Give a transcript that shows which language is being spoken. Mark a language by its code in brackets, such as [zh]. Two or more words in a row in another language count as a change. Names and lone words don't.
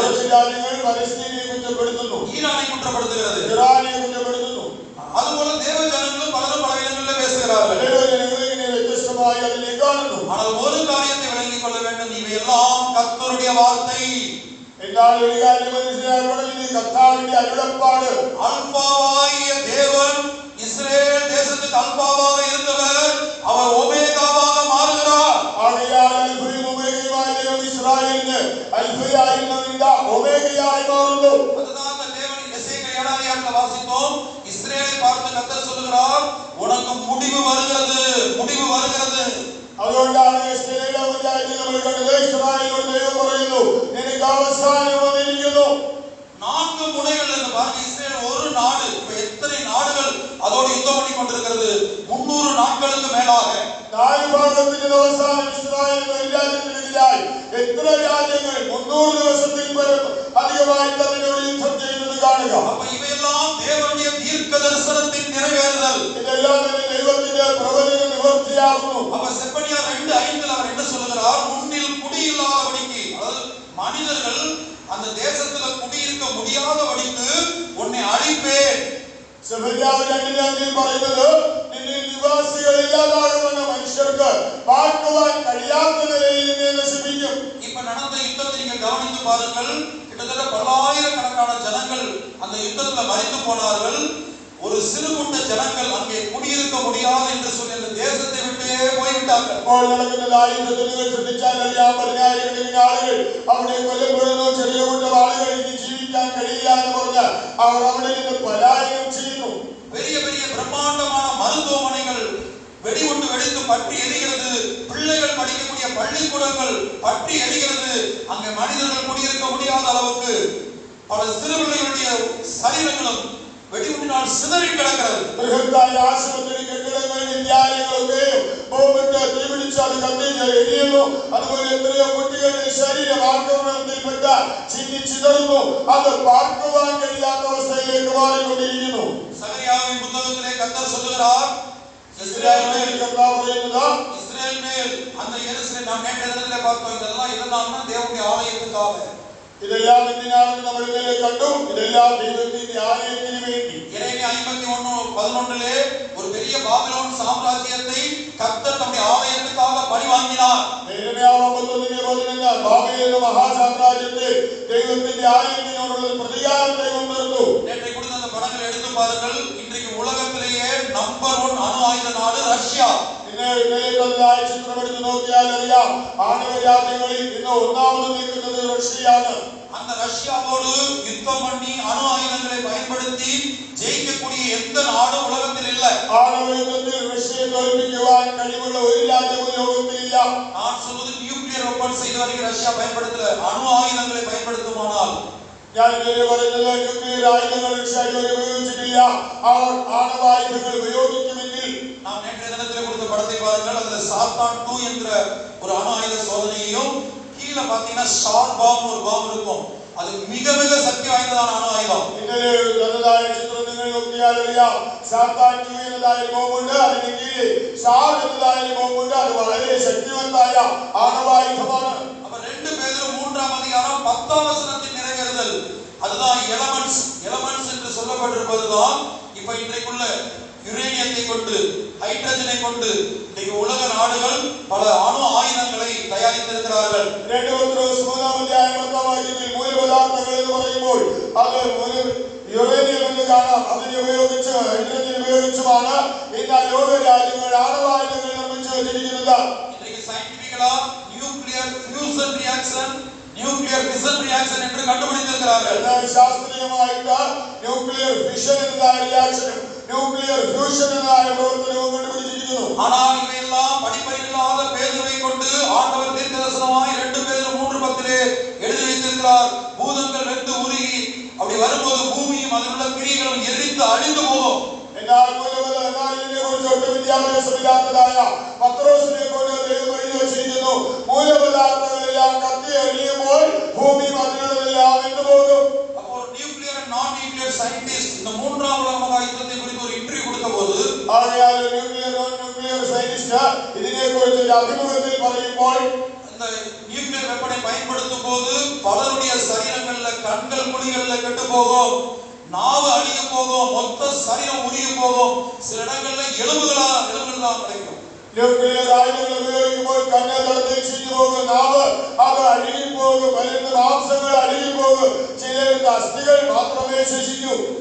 [ml] കുറച്ച് രാജ്യങ്ങൾ പലസ്തീനെ കുറ്റപ്പെടുത്തുന്നു, [ta] ஈரானை குற்றப்படுத்துகிறது. [ml] ഇറാനെ കുറ്റപ്പെടുത്തുന്നു. [ta] அதுபோல தேவ ஜனங்களும் பலரும் பல இடங்களில் பேசுகிறார்கள். [ml] ദൈവജനങ്ങൾ ഇങ്ങനെ വ്യത്യസ്തമായി അതിനെ കാണുന്നു. [ta] ஆனால் ஒரு காரியத்தை விளங்கிக் கொள்ள வேண்டும், இவையெல்லாம் கர்த்தருடைய வார்த்தை. [ml] എന്നാൽ ഒരു കാര്യം മനസ്സിലാക്കണം, ഇത് കർത്താവിന്റെ അരുളപ്പാട്. [ta] அல்பாவாகிய தேவன் இஸ்ரேல் தேசத்துக்கு அல்பாவாக இருந்தவர், அவர் ஒமேகாவாக மாறுகிறார். [ml] ആകയാൽ അൽഫയും ഒമേഗയുമായ ദൈവം ഇസ്രായേലിന് അൽഫയായിരുന്നതിന്റെ ഒമേഗയായി മാറുന്നു. [ta] அதுதான் அந்த தேவன் எசேக்கியேல் 7ஆம் அதிகாரத்தில் வாசித்தோம். இஸ்ரேலை பார்த்து கர்த்தர் சொல்லுகிறார், உனக்கு முடிவு வருகிறது. അതുകൊണ്ടാണ് എസ്തേരിൽ 7 നമ്മൾ കണ്ടത്, ഇസ്രായേലിനോട് ദൈവം പറയുന്നു, നിനക്ക് അവസാനം വന്നിരിക്കുന്നു. 4 முனைகள் என்று பாருங்க. இஸ்ரேல் ஒரு நாடு, இப்ப எத்தனை நாடுகள் அதோடு யுத்தம் பண்ணி கொண்டிருக்கிறது? 300 நாட்களுக்கு மேலாக [ml] 4 ഭാഗത്തിന്റെ അവസാനം ഇസ്രായേൽ ഒരു രാജ്യത്തിനെതിരായി എത്ര രാജ്യങ്ങൾ 300 ദിവസത്തിൽ പരം അധികമായി അതിനോട് യുദ്ധം ചെയ്യുന്നത് കാണുക. [ta] அப்ப இவையெல்லாம் தேவனுடைய தீர்க்க தரிசனத்தின் நிறைவேறுதல். [ml] ഇതെല്ലാം തന്നെ ദൈവത്തിന്റെ പ്രവചന നിവൃത്തിയാകുന്നു. [ta] அப்ப செப்பனியா 2:5 அவர் என்ன சொல்லுகிறார், முன்னில் குடியில்லாதபடிக்கு, அதாவது மனிதர்கள் அந்த தேசத்துல குடியிருக்க முடியாதபடிக்கு உன்னை அழிப்பேன். [ml] സെഫന്യാവ് 2:5 പറയുന്നത്, നിന്നിൽ നിവാസികൾ ഇല്ലാതാകുമെന്ന മനുഷ്യർക്ക് പാർക്കുവാൻ കഴിയാത്ത നിലയിൽ നിന്നെ നശിപ്പിക്കും. [ta] இப்ப நடந்த யுத்தத்தை நீங்க கவனித்து பாருங்கள். கிட்டத்தட்ட பல்லாயிரக்கணக்கான ஜனங்கள் அந்த யுத்தத்துல மரித்து போனார்கள். ஒரு சிறு கூட்ட ஜனங்கள் அங்கே குடியிருக்க முடியாது என்று சொல்லி அந்த தேசத்தை விட்டே போய்விட்டார்கள். [ml] അപ്പോൾ നടക്കുന്ന യുദ്ധത്തിൽ നിങ്ങൾ ശ്രദ്ധിച്ചാൽ അറിയാം, 10,000 ആളുകൾ അവിടെ കൊല്ലപ്പെടുന്നു. ചെറിയ കൂട്ടം ആളുകൾ ഇനി ജീവിക്കാൻ കഴിയില്ല എന്ന് പറഞ്ഞാൽ അവർ അവിടെ നിന്ന് പലായനം ചെയ്യുന്നു. [ta] பெரிய பெரிய பிரம்மாண்டமான மருத்துவமனைகள் வெடிகுண்டு வெடித்து பற்றி எரிகிறது. பிள்ளைகள் படிக்கக்கூடிய பள்ளிக்கூடங்கள் பற்றி எரிகிறது. அங்கே மனிதர்கள் குடியிருக்க முடியாத அளவுக்கு பல சிறு பிள்ளைகளுடைய சரீரங்களும் வெடிகுண்டினால் சிதறி கிடக்கிறது. [ml] ബൃഹത്തായ ആശുപത്രി കെട്ടിടങ്ങൾ, വിദ്യാലയങ്ങളൊക്കെ ബോംബിട്ട് തീപിടിച്ച് അത് കത്തിച്ച് എരിയുന്നു. അതുപോലെ എത്രയോ കുട്ടികളുടെ ശരീരം ആക്രമണത്തിൽപ്പെട്ട ചിന്നി ചിതറുന്നു. അത് പാർക്കുവാൻ കഴിയാത്ത അവസ്ഥയിലേക്ക് മാറിക്കൊണ്ടിരിക്കുന്നു. [ta] சகரியாவின் புத்தகத்திலே கர்த்தர் சொல்லுகிறார், இஸ்ரவேல் மேல் அந்த எருசலேம், நாம் நேற்று தினத்திலே பார்த்தோம், இதெல்லாம் எதனால்னா தேவனுடைய ஆலயத்துக்காக. [ml] ഇതെല്ലാം എന്തിനാണെന്ന് നമ്മൾ ഇന്നലെ കണ്ടു. ഇതെല്ലാം ദൈവത്തിന്റെ ആലയത്തിന് വേണ്ടി. [ta] எரேமியா 51:11 ஒரு பெரிய பாபிலோன் சாம்ராஜ்யத்தை கர்த்தர் தம்முடைய ஆலயத்துக்காக பலி வாங்கினார். [ml] യെരമ്യാ 51:11 ബാബേൽ മഹാസാമ്രാജ്യത്തെ ദൈവത്തിന്റെ ആലയത്തിനോടുള്ള പ്രതികാരത്തെ മുൻനിർത്തുന്നു. [ta] நேற்றை கொடுத்த அந்த படங்களை எடுத்து பாருங்கள். இன்றைக்கு உலகத்திலேயே நம்பர் 1 அணு ஆயுத நாடு ரஷ்யா. [ml] ഇന്നലെ തന്നതായ ചിത്രമെടുത്ത് നോക്കിയാൽ അറിയാം, ആണവ രാജ്യങ്ങളിൽ ഇന്ന് ഒന്നാമത് നിൽക്കുന്നത് റഷ്യയാണ്. [ta] அந்த ரஷ்யாவோடு யுத்தம் பண்ணி அணு ஆயுதங்களை பயன்படுத்தி ஜெயிக்கக்கூடிய எந்த நாடும் உலகத்தில் இல்லை. [ml] ആണവ യുദ്ധത്തിൽ റഷ്യയെ തോൽപ്പിക്കുവാൻ കഴിവുള്ള ഒരു രാജ്യവും ലോകത്തിലില്ല. [ta] நான் சொல்வது [en] nuclear weapons [ta] இதுவரைக்கும் ரஷ்யா பயன்படுத்தல. அணு ஆயுதங்களை பயன்படுத்துமானால், [ml] ഞാൻ ഇന്നലെ പറയുന്നത് ന്യൂക്ലിയർ ആയുധങ്ങൾ റഷ്യ ഇതുവരെ ഉപയോഗിച്ചിട്ടില്ല. അവർ ആണവായുധങ്ങൾ ഉപയോഗിക്കുമെങ്കിൽ, [ta] நாம் நேற்றைய தினத்திலே கொடுத்த படத்தை பாருங்கள். அதுல சாத்தான் 2 என்கிற ஒரு அணு ஆயுத சோதனையையும், கீழே பாத்தீங்கன்னா ஷார் பாம் ஒரு பாம் இருக்கும். அது மிக மிக சக்தி வாய்ந்ததான அணு ஆயுதம். [ml] ഇന്നലെ തന്നതായ ചിത്രം നിങ്ങൾ നോക്കിയാൽ നമുക്കറിയാം. സാത്താൻ എന്നതായ ബോംബുണ്ട്, അതിന് കീഴിൽ ഷാർ എന്നതായ ബോംബുണ്ട്. അത് വളരെ ശക്തിവത്തായ ആണവായുധമാണ്. [ta] அப்ப 2 பேதுரு 3ஆம் அதிகாரம் 10ஆம் வசனத்தின் நிறைவேறுதல். அதுதான் எலமெண்ட்ஸ் என்று சொல்லப்பட்டிருப்பதுதான் இப்ப இன்றைக்குள்ள யுரேனியத்தை கொண்டு, ஹைட்ரஜனை கொண்டு இன்னைக்கு உலக நாடுகள் பல அணு ஆயுதங்களை தயாரித்திருக்கிறார்கள். [ml] 2 പത്രോസ് 3ആം അധ്യായം 10ആം വാക്യത്തിൽ മൂലപദാർത്ഥങ്ങൾ എന്ന് പറയുമ്പോൾ അത് യുറേനിയം എന്ന് കാണാം. അതിനെ ഉപയോഗിച്ച് ഹൈഡ്രജൻ ഉപയോഗിച്ചുമാണ് ഇന്ന് ലോക രാജ്യങ്ങൾ ആണവായുധങ്ങൾ നിർമ്മിച്ചു വെച്ചിരിക്കുന്നത്. [ta] இன்றைக்கு [en] scientifically nuclear fusion reaction [ta] என்று கண்டுபிடித்திருக்கிறார்கள். [ml] ശാസ്ത്രീയമായിട്ട് [en] nuclear fission [ml] എന്നതായ റിയാക്ഷനും [en] nuclear fusion [ml] എന്നതായ പ്രവർത്തനവും കണ്ടുപിടിച്ചിരിക്കുന്നു. [ta] ஆனால் இவையெல்லாம் படிப்பறிவில்லாத பேதுருவை கொண்டு ஆண்டவர் தீர்க்கதரிசனமாய் 2 பேதுரு 3:10 எழுதி வைத்திருக்கிறார். பூதங்கள் வெந்து உருகி அப்படி வரும்போது பூமியும் அதில் உள்ள கிரியைகளும் எரிந்து அழிந்து போகும். [ml] എന്നാൽ ഇതിനെ കുറിച്ച് ഒട്ടും വിദ്യാഭ്യാസമില്ലാത്തതായ പത്രോസിനെ കൊണ്ട് ദൈവം എഴുതി വച്ചിരിക്കുന്നു, മൂലപദാർത്ഥങ്ങളെല്ലാം കത്തി എറിയുമ്പോൾ ഭൂമി അതിനുള്ളതെല്ലാം വെന്തുപോകും. [ta] അപ്പോൾ [en] nuclear and non nuclear scientist [ta] இந்த 3ஆம் உலக மகா யுத்தத்தை குறித்து ஒரு இன்டர்வியூ கொடுத்தபோது [ml] ആകയാൽ [en] nuclear non nuclear scientist [ml] ഇതിനെ കുറിച്ച് ഒരു അഭിമുഖത്തിൽ പറയുമ്പോൾ [ta] இந்த [en] nuclear weapon [ta] பயன்படுத்தும் போது பலருடைய சரீரங்கள்ல கண்கள் குழிகள்ல கெட்டு போகும், நாவு அழிய போகும், மொத்த சரீரம் உருகி போகும், சில இடங்கள்ல எலும்புகள் தான் கிடைக்கும். [ml] ന്യൂക്ലിയർ ആയുധങ്ങൾ ഉപയോഗിക്കുമ്പോൾ കണ്ണ് തടത്തിൽ ചീഞ്ഞു പോകും, നാവ് അത് അഴുകിപ്പോകും, പലരുടെ മാംസങ്ങൾ അഴുകിപ്പോകും, ചിലരുടെ അസ്ഥികൾ മാത്രമേ ശേഷിക്കൂ.